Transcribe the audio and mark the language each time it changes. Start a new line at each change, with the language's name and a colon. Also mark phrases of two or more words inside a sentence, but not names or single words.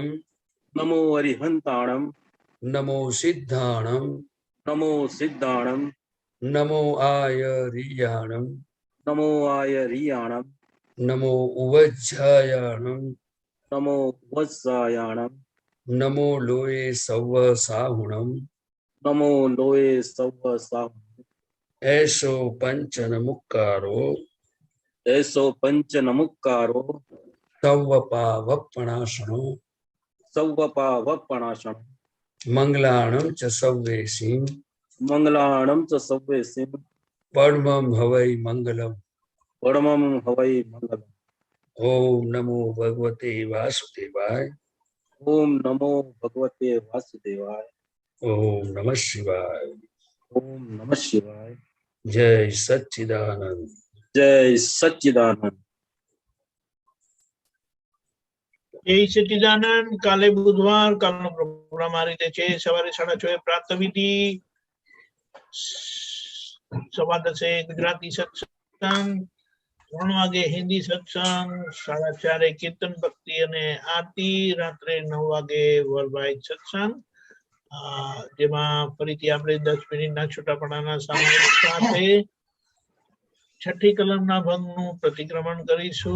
Prakrit languages: નમો હરિહંતાણમ. નમો સિદ્ધાણમ. નમો સિદ્ધાણમ. નમો આયરિયાણમ. નમો આયરિયાણમ. નમો ઉવજ્જાયાણમ. નમો વત્સાયાણમ. नमो लोये सव साहुणम नमो लोये सव साहु ऐसो पंचन मुक्कारो ऐसो पंच नमुक्कारो सव पावपणासनो सव्वपावपणाशं मंगलाणं च सव्वेसीं मंगलाणं च सव्वेसिं परमं हवै मंगलम्। परमं हवै मंगलम्।
Sanskrit: ओम नमो भगवते वासुदेवाय। ओम नमो भगवते वासुदेवाय। ओम नमः शिवाय। ओम नमः शिवाय। जय सच्चिदानंद। जय सच्चिदानंद।
Gujarati: જય સચ્ચિદાનંદ. કાલે બુધવાર, કાલનો પ્રોગ્રામ આ રીતે છે. સવારે 6:30 પ્રાતઃવિધિ, 10:15 ગુજરાતી સત્સંગ, 3 વાગે હિન્દી સત્સંગ, 4:30 કીર્તન ભક્તિ અને આરતી, રાત્રે 9 વાગે વર્લ્ડ સત્સંગ, જેમાં ફરીથી આપણે 10 મિનિટના છૂટાપડાના સામાયિક સાથે છઠ્ઠી કલમના ભંગનું પ્રતિક્રમણ કરીશું.